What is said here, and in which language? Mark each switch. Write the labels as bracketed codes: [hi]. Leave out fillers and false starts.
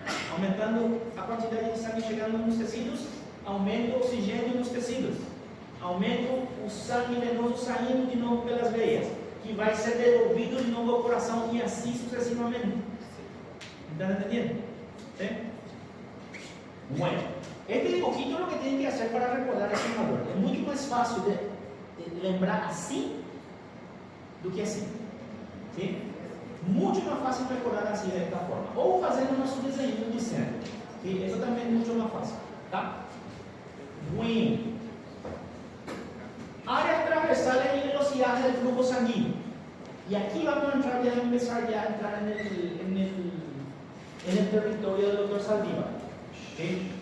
[pt] Aumentando a quantidade de sangue chegando nos tecidos, aumenta o oxigênio nos tecidos. Aumenta o sangue venoso saindo de novo pelas veias, que vai ser devolvido de novo ao coração e assim sucessivamente. [es] ¿Están entendiendo? ¿Sí? Bueno, este dibujito es lo que tienen que hacer para recordar ese valor. Es mucho más fácil de [pt] lembrar [es] así [pt] do que [es] así. ¿Sí? Mucho más fácil recordar así de esta forma. [pt] O fazendo nosso desenho dizendo. [es] ¿Sí? Eso también es mucho más fácil. ¿Tá? Bueno. Áreas transversales y velocidades del flujo sanguíneo. Y aquí vamos a entrar ya, a empezar ya a entrar en el territorio del doctor Saldívar. ¿Sí?